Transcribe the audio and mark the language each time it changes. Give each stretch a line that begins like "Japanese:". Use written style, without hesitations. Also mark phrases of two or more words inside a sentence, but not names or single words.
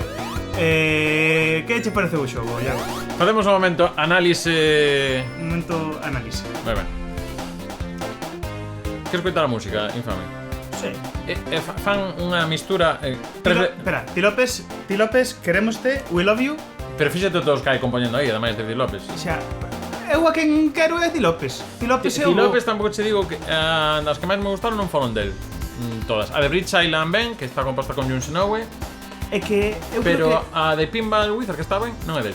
Galician: Que che pareceu o xogo, Iago? Facemos un momento análise. Un momento análise. Ben. Queres coitar a música, infame? Sí. Fan unha mistura Espera, Ti López, queremoste,
English: we love you.
Galician: Pero fíxate todos que hai compoñendo aí, ademais de Ti López. Xa, eu a quen quero é Ti López. Ti López é Ti o... López tampouco che digo que as que máis me gustaron non foron del. Todas. A de Bridge Island Ben, que está composta con Jun Snowe. É que eu Pero creo que a de Pinball Wizard que está ben, non é del.